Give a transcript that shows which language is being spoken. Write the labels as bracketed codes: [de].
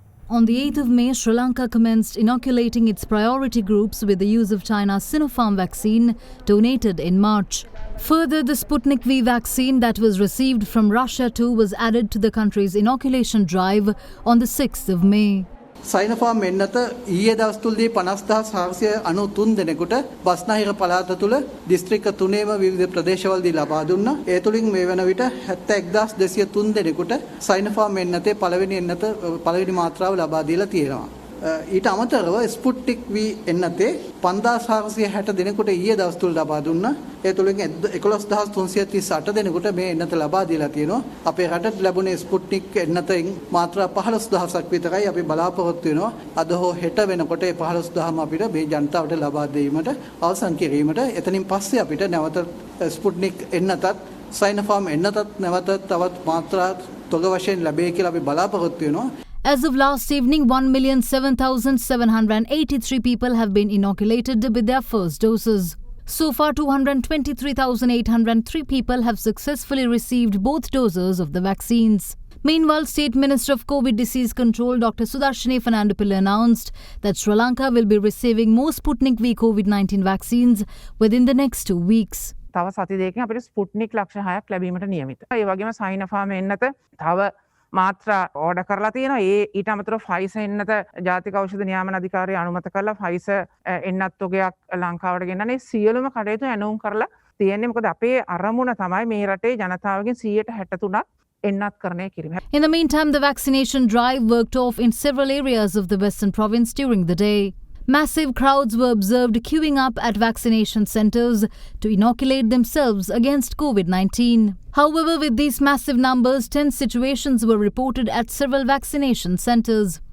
[en] On the 8th of May, Sri Lanka commenced inoculating its priority groups with the use of China's Sinopharm vaccine donated in March. Further, the Sputnik V vaccine that was received from Russia too was added to the country's inoculation drive on the 6th of May. [si] Sinopharm එන්නත ඊයේ දවස් තුලදී 50493 දෙනෙකුට බස්නාහිර පළාත තුල දිස්ත්‍රික්ක 3ේම විවිධ ප්‍රදේශවලදී ලබා දුන්නා. ඒ තුලින් මේ වන විට 71203 දෙනෙකුට සයිනෝෆාම් එන්නතේ පළවෙනි මාත්‍රාව ලබා දීලා තියෙනවා. ඊට අමතරව ස්පුට්නික් V එන්නතේ 5460 දෙනෙකුට ඊයේ දවස් තුල ලබා දුන්නා. ඒ තුලින් 11338 දෙනෙකුට මේ එන්නත ලබා දීලා තියෙනවා. අපේ රටට ලැබුණේ ස්පුට්නික් එන්නතෙන් මාත්‍රා 15000ක් විතරයි අපි බලාපොරොත්තු වෙනවා. අද හෝ හෙට වෙනකොට ඒ 15000ම අපිට මේ ජනතාවට ලබා දීමට අවසන් කිරීමට එතනින් පස්සේ අපිට නැවත ස්පුට්නික් එන්නතත් සයිනෝෆාම් එන්නතත් නැවත තවත් මාත්‍රා තොග වශයෙන් ලැබෙයි කියලා අපි බලාපොරොත්තු වෙනවා. [en] As of last evening, 1,07,783 people have been inoculated with their first doses. So far, 223,803 people have successfully received both doses of the vaccines. Meanwhile, State Minister of COVID Disease Control Dr. Sudarshini Fernandopoulos announced that Sri Lanka will be receiving more Sputnik V COVID-19 vaccines within the next 2 weeks. [si] තව සති දෙකකින් අපිට Sputnik ලක්ෂ 6ක් ලැබීමට නියමිත. ඒ වගේම Sinopharm එන්නත තව මාත්‍රා ඕඩර් කරලා තියෙනවා. ඊට අමතරව ෆයිසර් එන්නත ජාතික ඖෂධ නියාමන අධිකාරිය අනුමත කරලා ෆයිසර් එන්නත් තොගයක් ලංකාවට ගෙන්නන්නේ සියලුම කටයුතු ඇනවුම් කරලා තියෙන්නේ. මොකද අපේ අරමුණ තමයි මේ රටේ ජනතාවගෙන් 163ක් එන්නත් කරණය කිරීම. [en] In the meantime, the vaccination drive worked off in several areas of the Western Province during the day. Massive crowds were observed queuing up at vaccination centres to inoculate themselves against COVID-19. However, with these massive numbers, tense situations were reported at several vaccination centres.